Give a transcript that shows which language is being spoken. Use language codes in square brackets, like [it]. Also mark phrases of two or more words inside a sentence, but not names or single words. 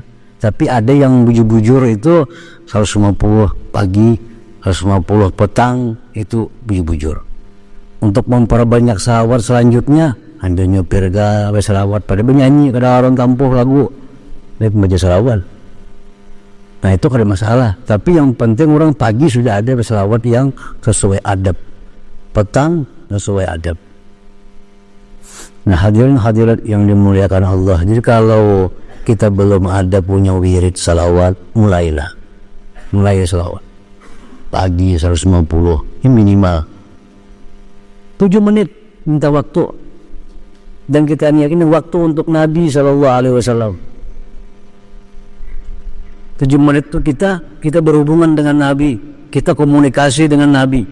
[id] Tapi ada yang bujur-bujur itu 150 pagi, 150 petang, itu bujur-bujur. Untuk memperbanyak salawat selanjutnya, anda nyopir kah, salawat pada bernyanyi, kada orang tampuh lagu, dia membaca salawat. Nah itu kada masalah. Tapi yang penting orang pagi sudah ada salawat yang sesuai adab, petang sesuai adab. Nah hadirin hadirat yang dimuliakan Allah, jadi kalau kita belum ada punya wirid salawat, mulai salawat pagi 150, ini minimal 7 menit minta waktu, dan kita yakin waktu untuk Nabi SAW 7 menit itu kita berhubungan dengan Nabi, kita komunikasi dengan Nabi.